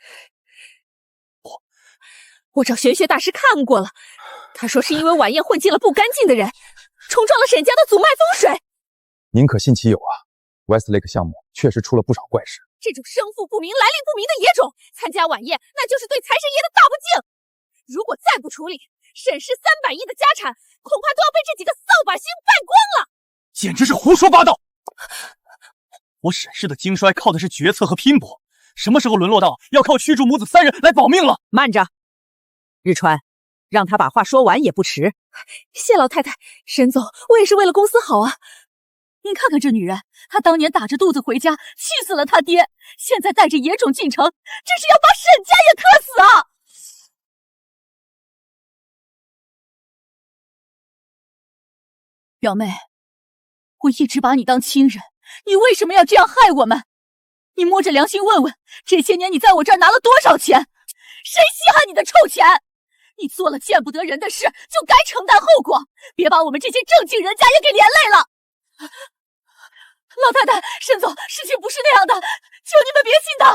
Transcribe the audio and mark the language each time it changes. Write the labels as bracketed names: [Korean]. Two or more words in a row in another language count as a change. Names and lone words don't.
[Chinese] 我找玄學大師看過了，他說是因為晚宴混進了不乾淨的人，衝撞了沈家的祖脈風水。寧可信其有啊 ，Westlake 項目確實出了不少怪事。這種生父不明、來歷不明的野種參加晚宴，那就是對財神爺的大不敬。如果再不處理，沈氏300億的家產恐怕都要被這幾個掃把星敗光了。簡直是胡說八道！我沈氏的經衰靠的是決策和拼搏，什麼時候淪落到要靠驅逐母子3人來保命了？慢着。日川，讓他把話說完也不遲。謝老太太，沈總，我也是為了公司好啊。你看看這女人，她當年打着肚子回家，氣死了她爹，現在帶着野種進城，這是要把沈家也克死啊！表妹，我一直把你當親人，你為什麼要這樣害我們？你摸着良心問問，這些年你在我這兒拿了多少錢？誰稀罕你的臭錢？你做了見不得人的事，就該承擔後果，別把我們這些正經人家也給連累了。老太太，沈總，事情不是那樣的，求你們別信他。